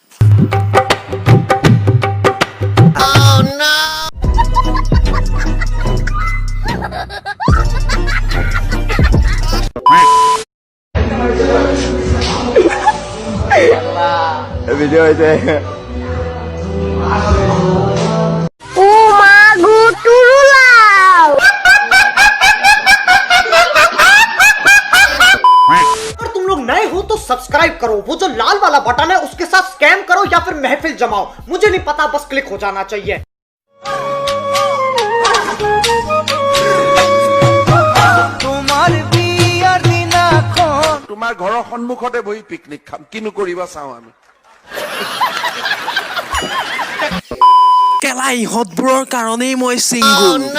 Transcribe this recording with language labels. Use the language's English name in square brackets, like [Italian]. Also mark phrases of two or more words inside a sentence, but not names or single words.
[Assamese] ভিডিঅ' হৈছে [Hindi] नए हो तो सब्सक्राइब करो, वो जो लाल वाला बटन है उसके साथ स्कैम करो या फिर महफिल जमाओ, मुझे नहीं पता, बस क्लिक हो जाना चाहिए। [Assamese] তোমাৰ ঘৰৰ সন্মুখতে বহি পিকনিক খাম, কিনো কৰিবা চাওঁ আমি। কেলা ইহঁতবোৰৰ কাৰণেই মই চিংগুল।